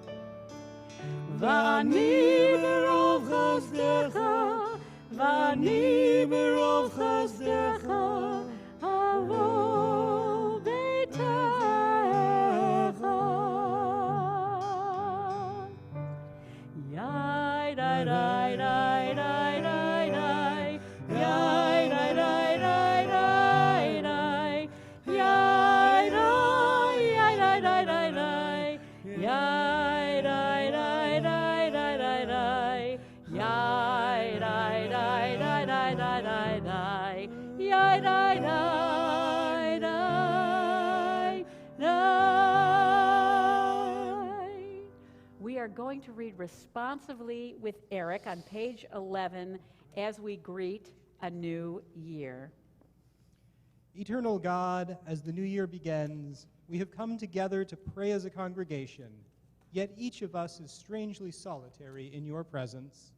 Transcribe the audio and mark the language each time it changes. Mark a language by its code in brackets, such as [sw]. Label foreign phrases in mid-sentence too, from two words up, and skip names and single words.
[he] ואני ברוב חסדך, ואני ברוב חסדך אבוא ביתך. יאי די די די די די די, יאי די די די די די, יאי די די די די די, יאי די די די די די די, יאי די די די די די די די, יאי די די די די. [en] We are going to read responsively with Eric on page 11 as we greet a new year. Eternal God, as the new year begins, we have come together to pray as a congregation, yet each of us is strangely solitary in your presence.